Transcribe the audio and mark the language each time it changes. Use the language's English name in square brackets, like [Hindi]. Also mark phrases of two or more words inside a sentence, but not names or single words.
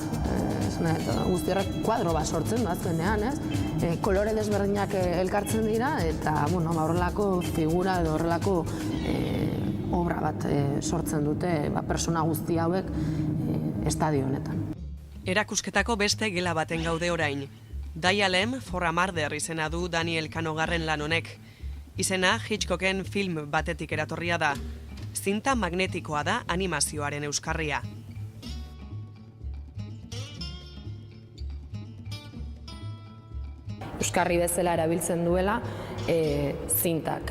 [Basque] Guztiak kuadro bat sortzen da azkenean, ez? Kolore desberdinak elkartzen dira eta horrelako figura edo horrelako obra bat sortzen dute persona guzti hauek estadio honetan. Erakusketako beste gela baten gaude orain. Dialem for a Murder izena du Daniel Canogarren lan honek. Izena Hitchcocken film batetik eratorria da. Zinta magnetikoa da animazioaren euskarria. Euskarri bezala erabiltzen duela zintak.